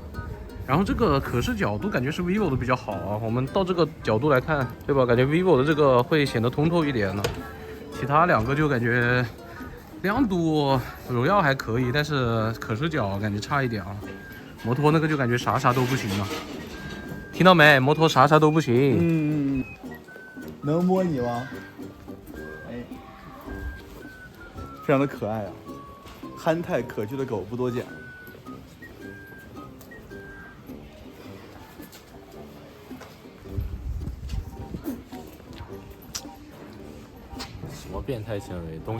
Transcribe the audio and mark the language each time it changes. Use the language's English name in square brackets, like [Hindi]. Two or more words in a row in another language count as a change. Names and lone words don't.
[Chinese] 然後這個可視角度感覺是 vivo 的比較好啊，我們到這個角度來看，對吧？感覺 vivo 的這個會顯得通透一點呢，其他兩個就感覺亮度榮耀還可以，但是可視角感覺差一點啊。摩托那個就感覺啥都不行了，聽到沒？摩托啥都不行。能摸你嗎？哎，非常的可愛啊，憨態可掬的狗不多見。什麼變態行為？東西